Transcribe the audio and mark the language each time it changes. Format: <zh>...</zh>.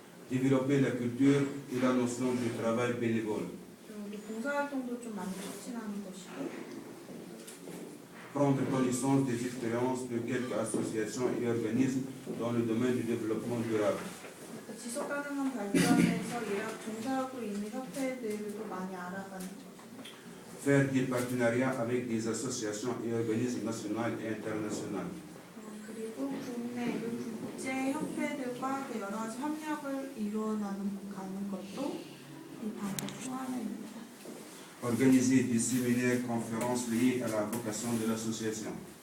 <fr>Développer la culture et la notion du travail bénévole.</fr> <ko>봉사활동도 좀 많이 촉진하는 것이고.</ko> <fr>Prendre connaissance des expériences de quelques associations et organismes dans le domaine du développement durable.</fr> <ko>지속 가능한 발전에서 종사하고 있는 협회들도 많이 알아가는 거죠.</ko> <fr>Faire des partenariats avec des associations et organismes nationaux et internationaux.</fr> <ko>그리고 국내 국제 협회들과 여러 가지 협력을 이루어가는 것도 이 방법 중 하나입니다.</ko> <fr>Organiser des séminaires, conférences liées à la vocation de l'association.</fr>